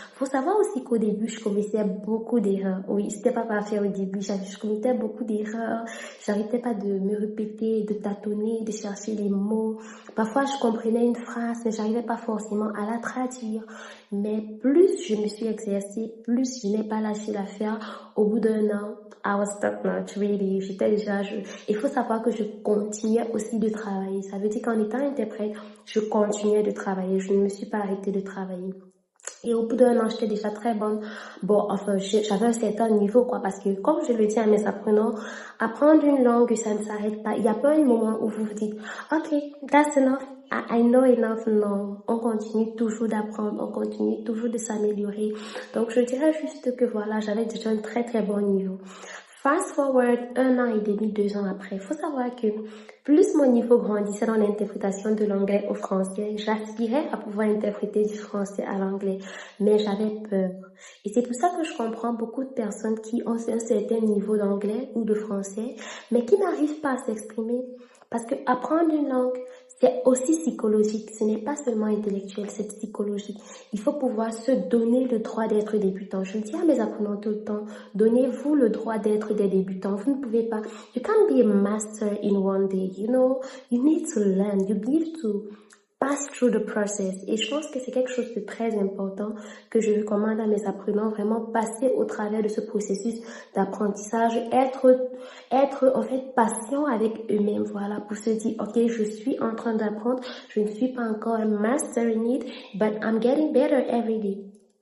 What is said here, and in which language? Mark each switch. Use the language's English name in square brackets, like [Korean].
[French] Faut savoir aussi qu'au début, je commettais beaucoup d'erreurs. Oui, c'était pas parfait au début. Je commettais beaucoup d'erreurs. J'arrêtais pas de me répéter, de tâtonner, de chercher les mots. Parfois, je comprenais une phrase, mais j'arrivais pas forcément à la traduire. Mais plus je me suis exercée, plus je n'ai pas lâché l'affaire. Au bout d'un an, [English] I was top notch, really. [French] J'étais déjà, il faut savoir que je continuais aussi de travailler. Ça veut dire qu'en étant interprète, je continuais de travailler. Je ne me suis pas arrêtée de travailler. Et au bout d'un an, j'étais déjà très bonne. Bon, enfin, j'avais un certain niveau, quoi, parce que, comme je le dis à mes apprenants, apprendre une langue, ça ne s'arrête pas. Il n'y a pas un moment où vous vous dites, [English] OK, that's enough. I know enough. [French] Non, on continue toujours d'apprendre, on continue toujours de s'améliorer. Donc, je dirais juste que voilà, j'avais déjà un très très bon niveau. [English] Fast forward [French] 1 an et demi, 2 ans après, il faut savoir que plus mon niveau grandissait dans l'interprétation de l'anglais au français, j'aspirais à pouvoir interpréter du français à l'anglais, mais j'avais peur. Et c'est pour ça que je comprends beaucoup de personnes qui ont un certain niveau d'anglais ou de français, mais qui n'arrivent pas à s'exprimer. Parce que apprendre une langue, c'est aussi psychologique. Ce n'est pas seulement intellectuel, c'est psychologique. Il faut pouvoir se donner le droit d'être débutant. Je le dis à mes apprenants tout le temps. Donnez-vous le droit d'être des débutants. Vous ne pouvez pas. [English] You can't be a master in one day. You know, you need to learn. You need to pass through the process. [French] Et je pense que c'est quelque chose de très important que je recommande à mes apprenants, vraiment passer au travers de ce processus d'apprentissage, être en fait patient avec eux-mêmes, voilà, pour se dire, ok, je suis en train d'apprendre, je ne suis pas encore un [English] master in it, but I'm getting better every day.